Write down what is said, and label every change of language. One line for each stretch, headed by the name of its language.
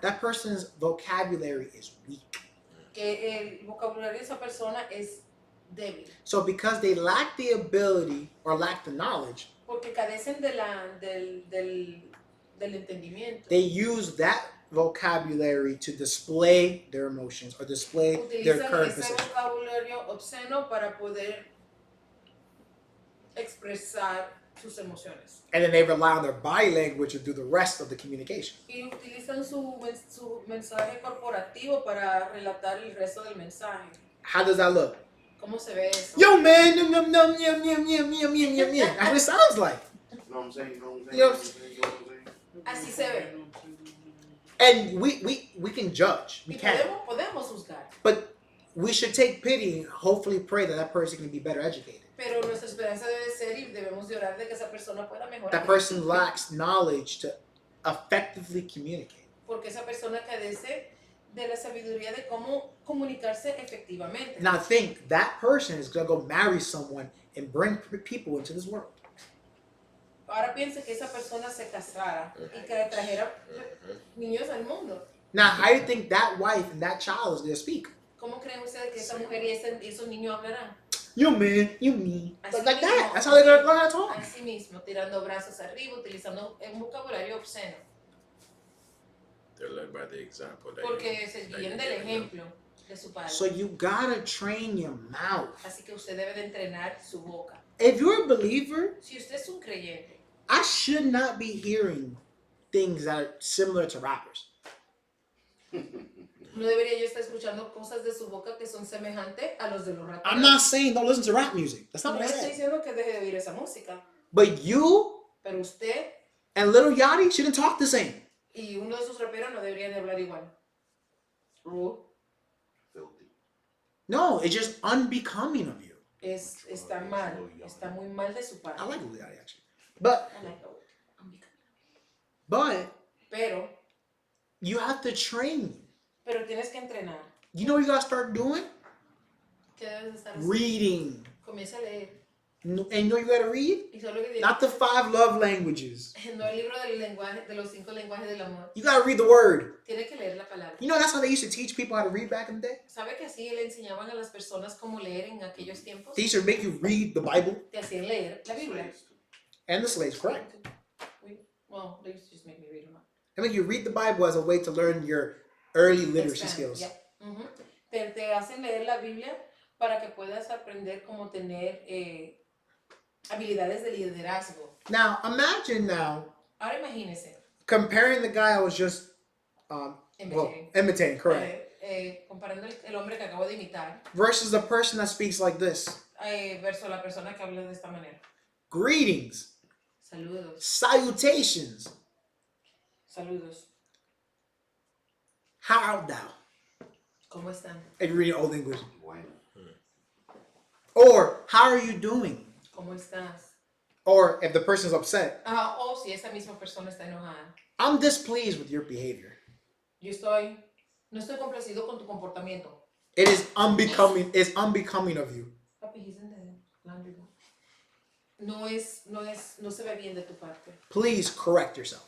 English: That person's vocabulary is weak.
Spanish: Que el vocabulario de esa persona es débil.
English: So because they lack the ability or lack the knowledge,
Spanish: Porque carecen del entendimiento.
English: they use that vocabulary to display their emotions or display their
Spanish: Utilizan
English: current
Spanish: ese
English: position.
Spanish: vocabulario obsceno para poder expresar sus emociones.
English: And then they rely on their body language to do the rest of the communication.
Spanish: Y utilizan su mensaje corporativo para relatar el resto del mensaje.
English: How does that look?
Spanish: ¿Cómo se ve eso?
English: Yo, man, yum, yum, yum, yum, yum, yum, yum, yum, yum, yum. That's what it sounds like. You know what I'm saying? You know what I'm saying? You know what I'm saying? You know what I'm saying?
Spanish: Así se ve.
English: And we can judge. We
Spanish: Y
English: can.
Spanish: podemos juzgar.
English: But we should take pity and hopefully pray that that person can be better educated.
Spanish: Pero nuestra esperanza debe ser y debemos de orar de que esa persona pueda mejorar.
English: That person lacks knowledge to effectively communicate.
Spanish: Porque esa persona carece de la sabiduría de cómo comunicarse efectivamente.
English: Now think, that person is going to go marry someone and bring people into this world.
Spanish: Ahora piense que esa persona se casara y que le trajera niños al mundo.
English: Now, how do you think that wife and that child is going to speak?
Spanish: ¿Cómo creen ustedes que esa mujer y esos niños hablarán?
English: You man, you me.
Spanish: Así
English: Like that.
Spanish: mismo.
English: That's how they're going to learn how to talk.
Spanish: Así mismo, tirando brazos arriba, utilizando un vocabulario obsceno.
English: They're led by the example.
Spanish: Porque se guían del ejemplo de su padre.
English: So you got to train your mouth.
Spanish: Así que usted debe de entrenar su boca.
English: If you're a believer,
Spanish: Si usted es un creyente,
English: I should not be hearing things that are similar to rappers.
Spanish: no debería yo estar escuchando cosas de su boca que son semejantes a los de los raperos.
English: I'm not saying don't listen to rap music. That's not
Spanish: No
English: what I
Spanish: estoy
English: said.
Spanish: diciendo que deje de oír esa música,
English: But you
Spanish: pero usted
English: and Lil Yachty shouldn't talk the same.
Spanish: y uno de sus raperos no deberían de hablar igual.
English: Filthy. No, it's just unbecoming of you.
Spanish: Está mal, está muy mal de su parte.
English: I like Lil Yachty actually. But I like that.
Spanish: Pero
English: you have to train.
Spanish: tienes que entrenar.
English: You know what you gotta start doing?
Spanish: ¿Qué debes estar haciendo?
English: Reading.
Spanish: Comienza a leer.
English: And you know what you gotta read?
Spanish: Y solo que tiene,
English: Not the 5 love languages.
Spanish: no el libro del lenguaje, de los 5 lenguajes del amor.
English: You gotta read the word.
Spanish: Tiene que leer la palabra.
English: You know that's how they used to teach people how to read back in the day?
Spanish: ¿Sabe que así le enseñaban a las personas cómo leer en aquellos tiempos?
English: They used to make you read the Bible
Spanish: Te hacían leer la Biblia.
English: and the slaves, correct? Well, they used to just make me read a lot. I mean, you read the Bible as a way to learn your early literacy skills. Yeah. Ujú.
Spanish: Te hacen leer la Biblia para que puedas aprender cómo tener habilidades de liderazgo.
English: Now, imagine now
Spanish: Ahora imagínese,
English: comparing the guy I was just imitating, correct,
Spanish: comparando el hombre que acabo de imitar
English: versus the person that speaks like this.
Spanish: Versus la persona que habla de esta manera.
English: Greetings,
Spanish: Saludos,
English: salutations,
Spanish: saludos.
English: how art thou?
Spanish: ¿Cómo están?
English: If you're reading Old English.
Spanish: Bueno.
English: Or, how are you doing?
Spanish: ¿Cómo estás?
English: Or, if the person's upset,
Spanish: O si esa misma persona está enojada.
English: I'm displeased with your behavior.
Spanish: No estoy complacido con tu comportamiento.
English: It is unbecoming of you. Papi, he's in the laundry room.
Spanish: No se ve bien de tu parte.
English: Please correct yourself.